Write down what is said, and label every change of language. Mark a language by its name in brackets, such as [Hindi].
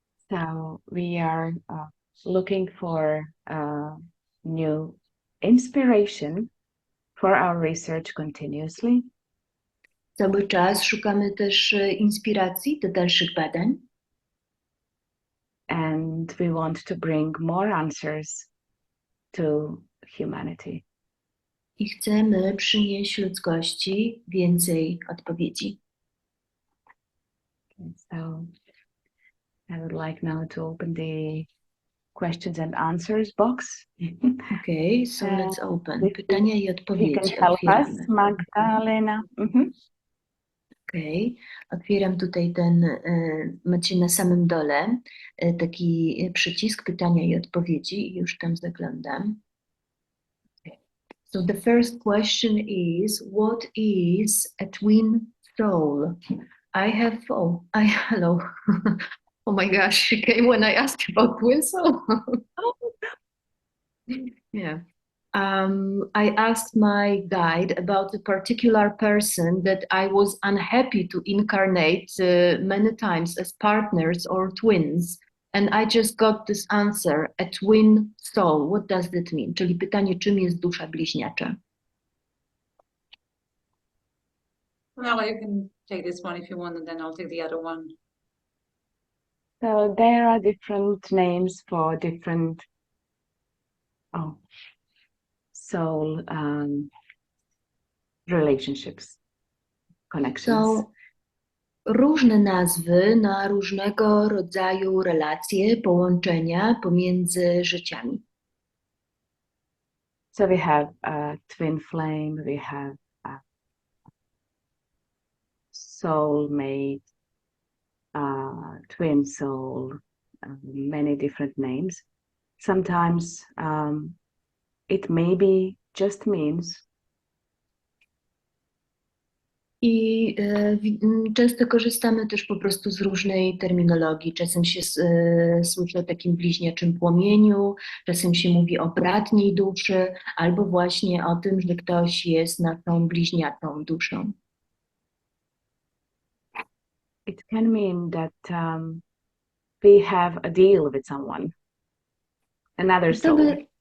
[English] So we are looking for new inspiration for our research continuously. [Polish] Cały czas szukamy też inspiracji do dalszych badań. [English] And we want to bring more answers to humanity. [Polish] I chcemy przynieść ludzkości więcej odpowiedzi. [English] So I would like now to open the questions and answers box. Okay, so let's open. [Polish] Pytania i [English] You can [Polish] odpowiedzi [English] help [Polish] otwieramy. [English] us, Magdalena. Okay. [Polish] Otwieram tutaj macie na samym dole taki przycisk pytania i odpowiedzi i już tam zaglądam. [English] Okay. So the first question is, what is a twin soul? Hello. Oh my gosh, she came when I asked about twin soul. Yeah. I asked my guide about a particular person that I was unhappy to incarnate many times as partners or twins. And I just got this answer, a twin soul. What does that mean? [Polish] Czyli pytanie, czym jest dusza bliźniacza? [English] Well, you can take this one if you want, and then I'll take the other one. So there are different names for different soul relationships, connections. [Polish] Są różne nazwy na różnego rodzaju relacje, połączenia pomiędzy życiami. [English] So we have twin flame, we have soulmate, twin soul, many different names. Sometimes it maybe just means [Polish] I często korzystamy też po prostu z różnej terminologii. Czasem się słyszy o takim bliźniaczym płomieniu, czasem się mówi o bratniej duszy, albo właśnie o tym, że ktoś jest naszą bliźniaczą duszą. [English] it can mean that we have a deal with someone, another soul.